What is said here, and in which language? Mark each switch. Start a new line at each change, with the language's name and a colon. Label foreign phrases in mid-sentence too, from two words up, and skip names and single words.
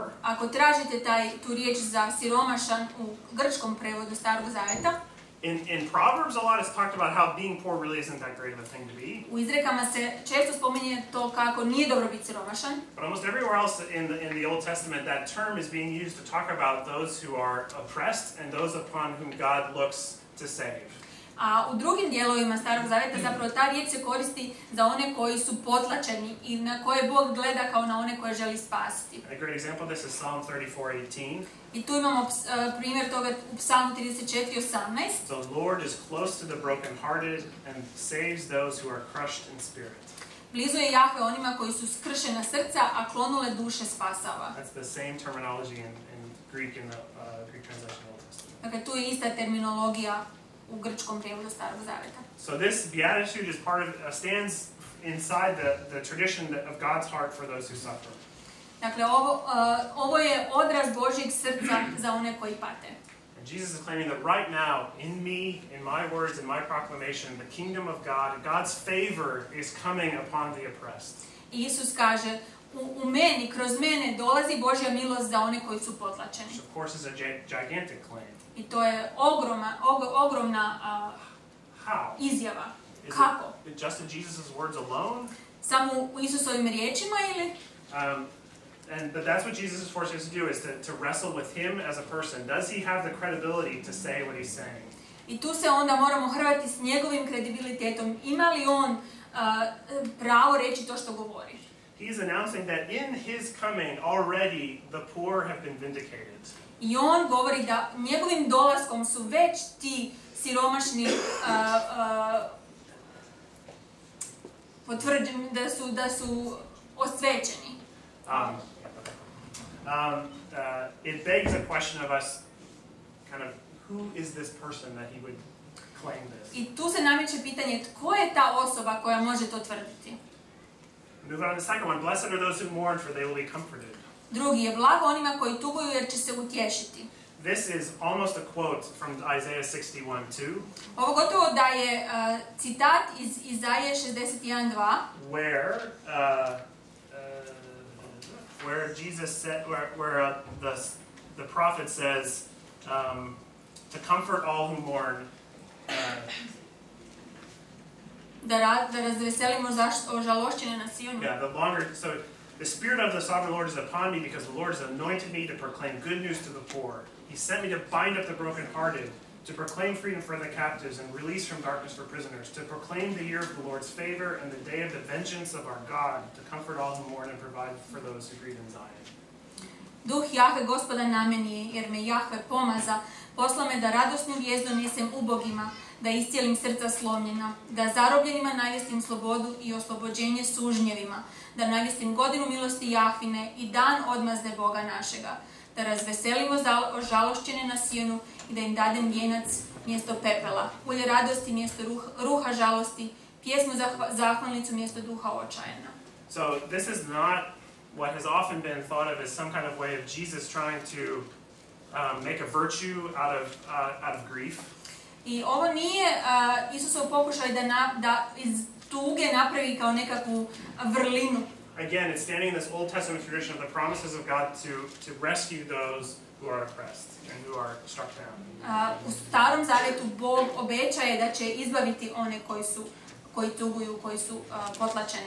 Croatian: ako tražite tu riječ za siromašan u grčkom prevodu Starog Zavjeta,
English: in Proverbs a lot is talked about how being poor really isn't that great of a thing to be.
Croatian: U izrekama se često spominje to kako nije dobro biti siromašan.
English: But almost everywhere else in the Old Testament, that term is being used to talk about those who are oppressed and those upon whom God looks to save.
Croatian: A u drugim dijelovima Starog Zavjeta zapravo ta riječ se koristi za one koji su potlačeni i na koje Bog gleda kao na one koje želi spasiti.
English: A great example of this is Psalm 34:18.
Croatian: I tu imamo primjer toga u Psalmu 34:18.
English: The Lord is close to the brokenhearted and saves those who are crushed in spirit.
Croatian: Blizu je Jahve onima koji su skršena srca, a klonule duše spasava.
English: That's the same terminology in Greek in the Greek translation of the Old Testament.
Croatian: Dakle, tu je ista terminologija u grčkom prijevodu Starog Zavjeta.
English: So this beatitude is stands inside the tradition of God's heart for those who suffer.
Croatian: Dakle, ovo je odraz Božjeg srca za one koji pate.
English: And Jesus is claiming that right now, in me, in my words, in my proclamation, the kingdom of God, God's favor is coming upon the oppressed.
Croatian: I Isus kaže, u meni, kroz mene dolazi Božja milost za one koji su potlačeni.
English: Which of course is a gigantic claim.
Croatian: I to je ogromna izjava. Kako?
English: Just in Jesus' words alone?
Croatian: Samo u Isusovim riječima ili?
English: But that's what Jesus is forcing us to do, is to wrestle with him as a person. Does he have the credibility to say what he's saying?
Croatian: I tu se onda moramo hrvati s njegovim kredibilitetom. Ima li on pravo reći to što govori?
English: He's announcing that in his coming already the poor have been vindicated.
Croatian: I on govori da njegovim dolaskom su već ti siromašni potvrđeni, da su osvećeni.
English: It begs a question of us, kind of, who is this person that he would claim this?
Croatian: I tu se nameće pitanje, tko je ta osoba koja može to tvrditi?
English: Move on to the second one. Blessed are those who mourn, for they will be comforted.
Croatian: Drugi je blago onima koji tuguju jer će se utješiti.
English: This is almost a quote from Isaiah 61:2.
Croatian: Ovo gotovo da je citat iz Izaije 61:2.
English: Where Jesus said, where the prophet says, to comfort all who mourn.
Croatian: Da razveselimo ožalošćene na Sionu.
English: Yeah, so the Spirit of the Sovereign Lord is upon me, because the Lord has anointed me to proclaim good news to the poor. He sent me to bind up the brokenhearted, to proclaim freedom for the captives and release from darkness for prisoners, to proclaim the year of the Lord's favor and the day of the vengeance of our God, to comfort all who mourn and provide for those who grieve in Zion.
Croatian: Duh Jahve Gospoda na meni je, jer me Jahve pomaza, posla me da radosnu vijest donesem ubogima, da iscijelim srca slomljena, da zarobljenima navijestim slobodu i oslobođenje sužnjevima, da navijestim godinu milosti Jahvine i dan odmazde Boga našega, da razveselimo ožalošćene na Sionu i da im dadem vijenac mjesto pepela, ulje radosti mjesto ruha žalosti, pjesmu zahvalnicu mjesto duha očajena.
English: So this is not what has often been thought of as some kind of way of Jesus trying to make a virtue out of grief.
Croatian: I ovo nije Isusov pokušaj da iz tuge napravi kao nekakvu vrlinu.
English: Again, it's standing in this Old Testament tradition of the promises of God to rescue those who are oppressed and who are struck down.
Croatian: U Starom Zavjetu Bog obećaje da će izbaviti one koji tuguju, koji su potlačeni.